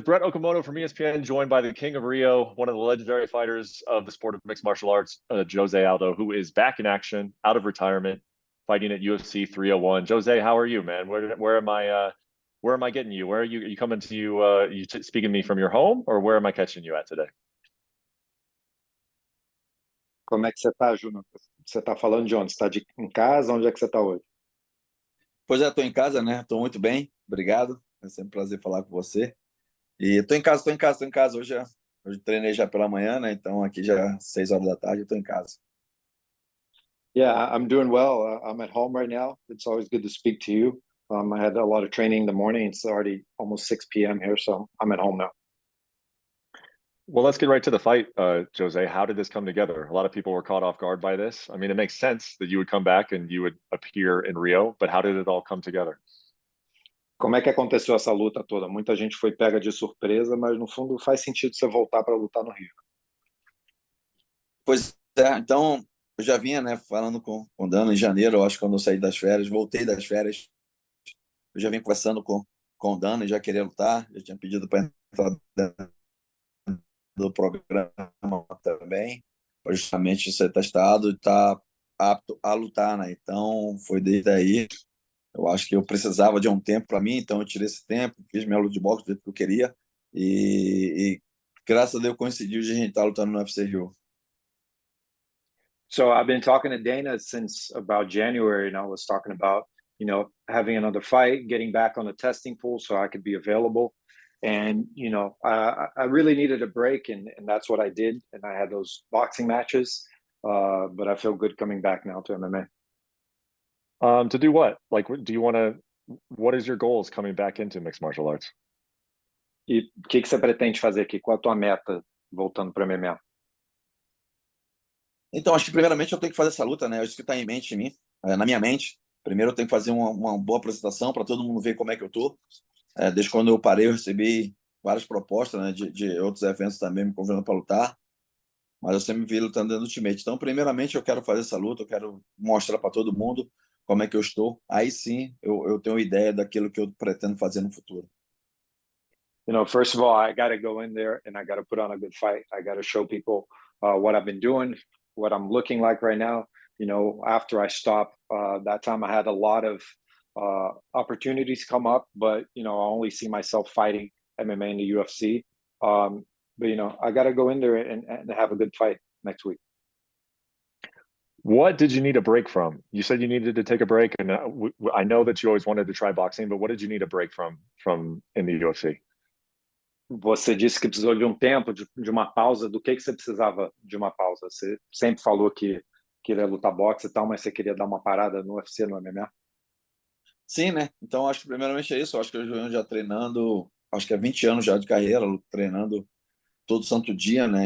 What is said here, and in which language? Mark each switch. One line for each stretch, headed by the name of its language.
English: Brett Okamoto from ESPN, joined by the King of Rio, one of the legendary fighters of the sport of mixed martial arts, Jose Aldo, who is back in action, out of retirement, fighting at UFC 301. Jose, how are you, man? Where am I? Where am I getting you? Where are you? Are you coming to you? Speaking to me from your home, or where am I catching you at today?
Portuguese: Como é que você tá, Júnior? Você tá falando de onde? Você tá em casa? Onde é que você tá hoje? Pois é, estou em casa, né? Estou muito bem, obrigado. É sempre um prazer falar com você. E estou em casa, estou em casa, estou em casa. Hoje treinei já pela manhã, né? Então aqui já 6 horas da tarde, estou em casa.
English: Yeah, I'm doing well. I'm at home right now. It's always good to speak to you. I had a lot of training in the morning. It's already almost 6 p.m. here, so I'm at home now. Well, let's get right to the fight, Jose. How did this come together? A lot of people were caught off guard by this. I mean, it makes sense that you would come back and you would appear in Rio, but how did it all come together?
Portuguese: Como é que aconteceu essa luta toda? Muita gente foi pega de surpresa, mas no fundo faz sentido você voltar para lutar no Rio. Pois é, então eu já vinha, né, falando com o Dano em janeiro, eu acho, quando eu saí das férias, voltei das férias, eu já vim conversando com o Dano e já queria lutar, já tinha pedido para entrar dentro do programa também, para justamente ser testado e estar apto a lutar, né? Então foi desde aí. Eu acho que eu precisava de um tempo para mim, então eu tirei esse tempo, fiz minha luta de boxe do jeito que eu queria e graças a Deus coincidiu de a gente estar lutando no UFC Rio.
English: So I've been talking to Dana since about January, and I was talking about, having another fight, getting back on the testing pool so I could be available. And, I really needed a break, and that's what I did. And I had those boxing matches, but I feel good coming back now to MMA. To do what? Like, do you want to? What is your goals coming back into mixed martial arts?
Portuguese: E o que você pretende fazer aqui? Qual a tua meta voltando para MMA? Então, acho que primeiramente eu tenho que fazer essa luta, né? Isso que está em mente em mim, na minha mente. Primeiro eu tenho que fazer uma boa apresentação para todo mundo ver como é que eu tô. Desde quando eu parei, eu recebi várias propostas, né, de outros eventos também me convidando para lutar, mas eu sempre me vi lutando dentro do Ultimate. Então, primeiramente eu quero fazer essa luta, eu quero mostrar para todo mundo como é que eu estou. Aí sim, eu tenho ideia daquilo que eu pretendo fazer no futuro.
English: First of all, I got to go in there and I got to put on a good fight. I got to show people what I've been doing, what I'm looking like right now. After I stopped, that time I had a lot of opportunities come up, but, I only see myself fighting MMA in the UFC. But, I got to go in there and have a good fight next week. What did you need a break from? You said you needed to take a break, and I know that you always wanted to try boxing, but what did you need a break from in the UFC?
Portuguese: Você disse que precisou de um tempo, de uma pausa. Do que você precisava de uma pausa? Você sempre falou que queria lutar boxe e tal, mas você queria dar uma parada no UFC, no MMA? Sim, né? Então, acho que primeiramente é isso. Eu acho que eu venho já treinando, acho que há 20 anos já de carreira, treinando todo santo dia, né?